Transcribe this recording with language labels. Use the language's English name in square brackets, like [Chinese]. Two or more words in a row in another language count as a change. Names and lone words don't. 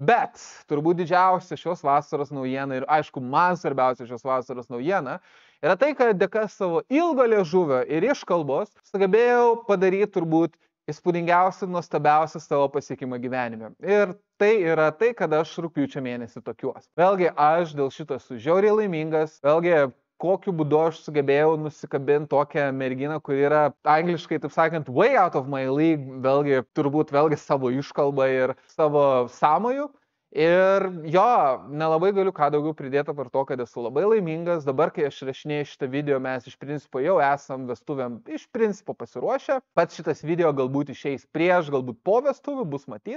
[Lithuanian] Bet turbūt didžiausia šios vasaros naujiena ir aišku, man svarbiausia šios vasaros naujiena yra tai, kad dėka savo ilgo liežuvio ir iškalbos sugebėjau padaryti turbūt įspūdingiausią, nuostabiausią savo pasiekimą gyvenime. Ir tai yra tai, kad aš rugpjūčio mėnesį tokiuos. Vėlgi, aš dėl šito esu žiauriai laimingas. Vėlgi, kokiu būdu aš sugebėjau nusikabinti tokią merginą, kuri yra angliškai, taip sakant, [English] way out of my league, [Lithuanian] vėlgi, turbūt vėlgi savo iškalbą ir savo sąmojų. Ir jo, nelabai galiu ką daugiau pridėti per to, kad esu labai laimingas. Dabar, kai aš rašinėjau šitą video, mes iš principo jau esam vestuvėm iš principo pasiruošę. Pats šitas video galbūt išeis prieš, galbūt po vestuvių, bus matyt.